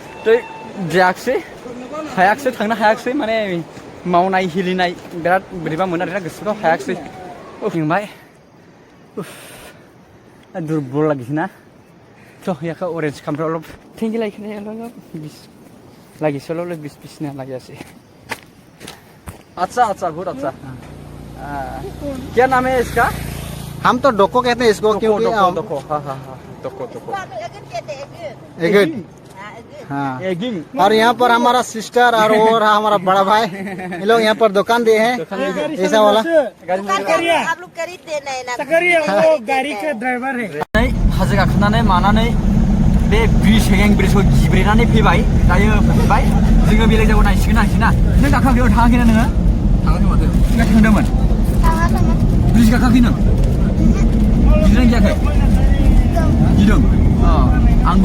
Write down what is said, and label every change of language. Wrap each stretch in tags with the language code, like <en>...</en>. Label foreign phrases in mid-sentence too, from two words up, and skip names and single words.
<brx>हायाखिसै थांनो हायाखिसै माने मावनाय हिलिनाय बिराद बोरैबा मोनो आरोना गोसोफ्राव हायाखिसै मेंबाय दुरबल लागिसैना थ' याखौ अरेन्ज खामफ्राव थेंखि लागिसोल' बिसना लागियासै</brx> <hi>अच्छा गुड अच्छा क्या नाम है इसका हम तो डोको कहते हैं इसको क्योंकि डोको हाँ और यहाँ पर हमारा सिस्टर और हमारा बड़ा भाई ये लोग यहाँ पर दुकान दिए हैं ऐसा वाला आप लोग खरीद देना है ना वो गाड़ी का ड्राइवर है</hi> <brx>हाजो गाखोनानै मानानै बे हेंगिं ब्रिजखौ गिब्रेनानै फैबाय दायो फैबाय जोङो बेलेग जायगायाव नायसिगोन ना नों गाखोआखै थाङाखैना नोङो थाङाखै माथो नों थांदोंमोन ब्रिज गाखोआखै नों गिदों गियाखै गिदों आंबो</brx>